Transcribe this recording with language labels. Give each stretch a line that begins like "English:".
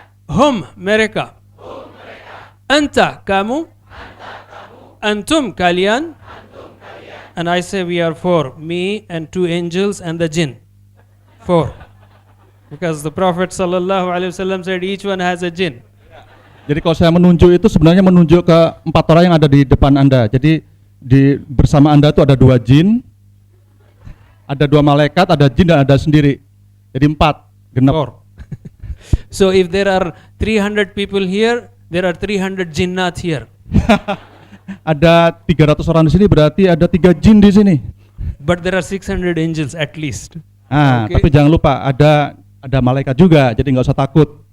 Arabic: Hum,
Indonesian: mereka.
Arabic: Anta,
Indonesian: kamu.
Arabic: Antum,
Indonesian: kalian.
English: And I say we are 4. Me and 2 angels and the jinn. 4. Because the Prophet ﷺ said each one has a jinn.
Indonesian: Jadi kalau saya menunjuk itu sebenarnya menunjuk ke 4 orang yang ada di depan Anda. Jadi bersama Anda itu ada 2 jin, ada 2 malaikat, ada jin dan ada sendiri. Jadi 4, genap. 4.
English: So if there are 300 people here, there are 300 jinnat here.
Indonesian: Ada 300 orang di sini, berarti ada 3 jin di sini.
English: But there are 600 angels at least. Ah, Okay.
Indonesian: tapi jangan lupa ada malaikat juga, jadi nggak usah takut.